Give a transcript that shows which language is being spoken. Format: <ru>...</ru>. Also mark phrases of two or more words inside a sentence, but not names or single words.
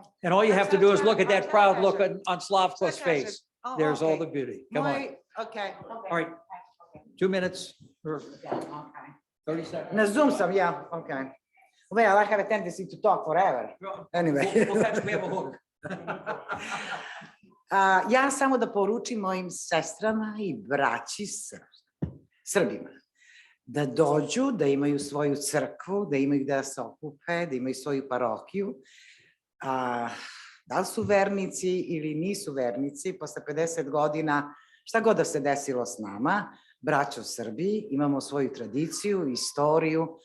<en>And all you have to do is look at that proud look on Slavko's face. There's all the beauty. Come on. Okay. All right. 2 minutes or 30 seconds.</en> <sr>Na Zoom sam, yeah, okay.</sr> <en>Well, I have a tendency to talk forever. Anyway. We'll catch me up a hook.</en> <sr>Ja samo da poručim mojim sestrama i braći Srbima da dođu, da imaju svoju crkvu, da imaju da se okupe, da imaju svoju parohiju. Da li su vernici ili nisu vernici, posle 50 godina, šta god da se desilo s nama, braćo Srbi, imamo svoju tradiciju, istoriju.</sr>